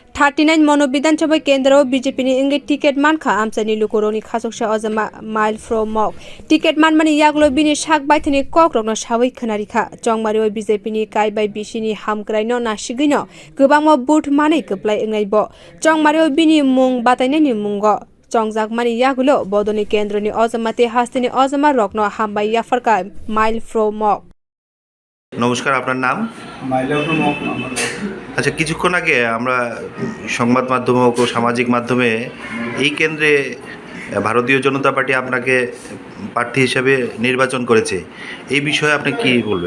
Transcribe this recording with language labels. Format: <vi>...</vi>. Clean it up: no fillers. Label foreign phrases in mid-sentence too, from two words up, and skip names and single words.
<trp>39 Monu bidhansabha kendra BJP ni wngwi ticket mankha amchaini lukorogni khachuksa ojama Milefrow mok ticket manmani yagulo bini baithangni kokrokno sawi khuna rikha chongmario BJP ni kaibai bisini hamkraino nasigino kwbangma vote manai kwplai wngwi bo chongmario bini mung batainani mungo chongjagmani yagulo bodoni kendra ni ojama te hastini ojama rokno hambai yafarka Milefrow mok।</trp> <bn>নমস্কার, আপনার নাম? মাইলেফ্রাও। আচ্ছা, কিছুক্ষণ আগে আমরা সংবাদ মাধ্যম ও সামাজিক মাধ্যমে এই কেন্দ্রে ভারতীয় জনতা পার্টি আপনাকে প্রার্থী হিসেবে নির্বাচন করেছে, এই বিষয়ে আপনি কি বলবেন?</bn>